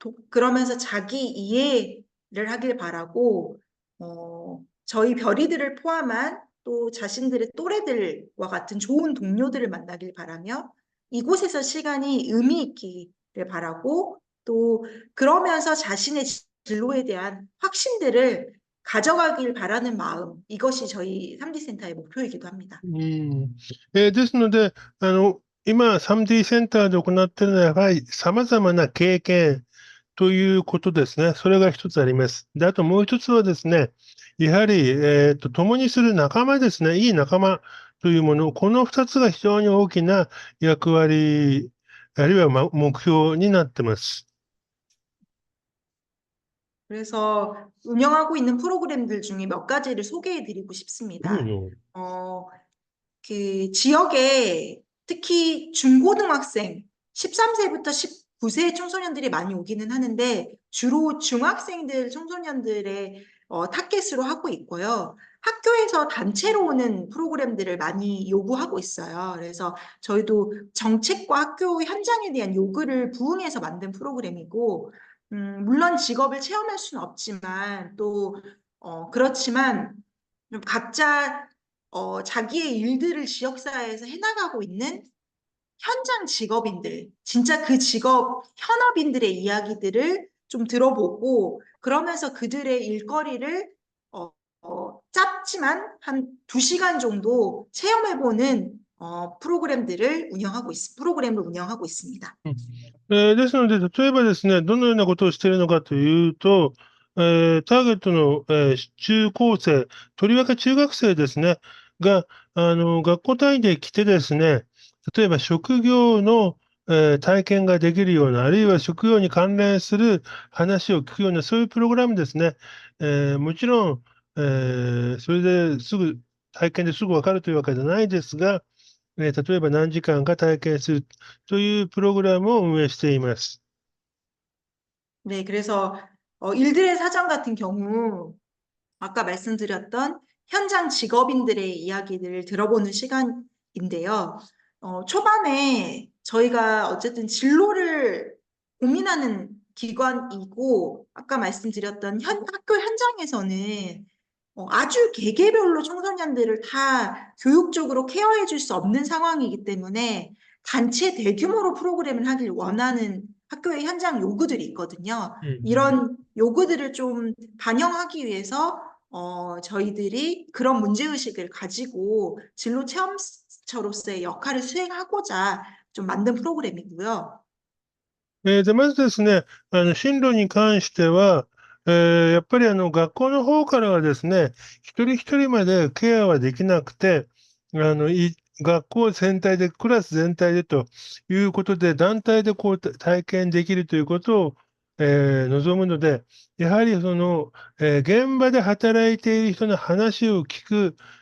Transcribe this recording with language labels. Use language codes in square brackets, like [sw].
[ko] 그러면서 자기 이해를 하길 바라고, 저희 별이들을 포함한 또 자신들의 또래들과 같은 좋은 동료들을 만나길 바라며, 이곳에서 시간이 의미 있기를 바라고, 또 그러면서 자신의 진로에 대한 확신들을 가져가길 바라는 마음, 이것이 저희 3D 센터의 목표이기도 합니다. うん。 [ja] ですので、今、3D センターで行っているのは、やはり様々な経験ということですね。それが一つあります。で、あともう一つはですね、やはり、共にする仲間ですね。いい仲間というもの、この二つが非常に大きな役割、あるいは目標になってます。 [ko] 그래서 운영하고 있는 프로그램들 중에 몇 가지를 소개해 드리고 싶습니다. いいの。 어, 그 지역에 특히 중고등학생 13세부터 19세 청소년들이 많이 오기는 하는데 주로 중학생들 청소년들의 타겟으로 하고 있고요. 학교에서 단체로 오는 프로그램들을 많이 요구하고 있어요. 그래서 저희도 정책과 학교 현장에 대한 요구를 부응해서 만든 프로그램이고, 물론 직업을 체험할 수는 없지만 또 그렇지만 좀 각자 자기의 일들을 지역사회에서 해나가고 있는 현장 직업인들, 진짜 그 직업 현업인들의 이야기들을 좀 들어보고 그러면서 그들의 일거리를 어, 짧지만 한 2시간 정도 체험해보는 프로그램을 운영하고 있습니다. [ja] ですので、例えばですね、どのようなことをしているのかというと、ターゲットの、中高生、とりわけ中学生ですね、が、学校単位で来てですね、例えば職業の、体験ができるような、あるいは職業に関連する話を聞くような、そういうプログラムですね。もちろん、それですぐ、体験ですぐわかるというわけじゃないですが、例えば何時間か体験するというプログラムを運営しています。 [ko] 네, 그래서 일들의 사전 같은 경우 아까 말씀드렸던 현장 직업인들의 이야기들을 들어보는 시간인데요. 초반에 저희가 어쨌든 진로를 고민하는 기관이고, 아까 말씀드렸던 학교 현장에서는 아주 개개별로 청소년들을 다 교육적으로 케어해 줄 수 없는 상황이기 때문에 단체 대규모로 프로그램을 하길 원하는 학교의 현장 요구들이 있거든요. 이런 요구들을 좀 반영하기 위해서 저희들이 그런 문제의식을 가지고 진로 체험처로서의 역할을 수행하고자 좀 만든 프로그램이고요. [ja] で、まずですね、進路に関しては、やっぱり学校の方からはですね、一人一人までケアはできなくて、学校全体で、クラス全体でということで、団体でこう体験できるということを、望むので、やはり現場で働いている人の話を聞く、